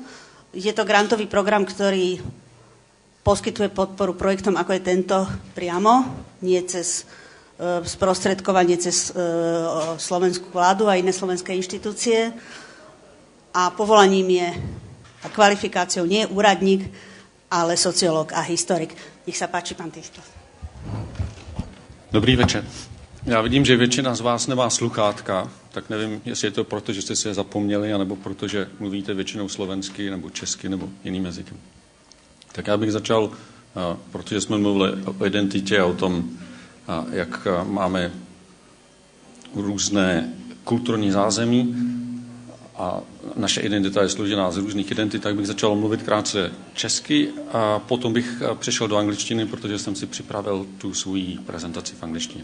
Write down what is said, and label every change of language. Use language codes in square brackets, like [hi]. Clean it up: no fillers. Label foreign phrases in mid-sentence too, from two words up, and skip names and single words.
[sk] Je to grantový program, ktorý poskytuje podporu projektom, ako je tento priamo, nie cez sprostredkovanie cez slovenskú vládu a iné slovenské inštitúcie. A povolaním je a kvalifikáciou nie je úradník, ale sociológ a historik. Nech sa páči, pán Tychtl. [cs] Dobrý večer. Já vidím, že většina z vás nemá sluchátka, tak nevím, jestli je to proto, že jste si je zapomněli, anebo proto, že mluvíte většinou slovensky, nebo česky, nebo jiným jazykem. Tak já bych začal, protože jsme mluvili o identitě a o tom, jak máme různé kulturní zázemí a naše identita je složená z různých identit, tak bych začal mluvit krátce česky a potom bych přešel do angličtiny, protože jsem si připravil tu svou prezentaci v angličtině.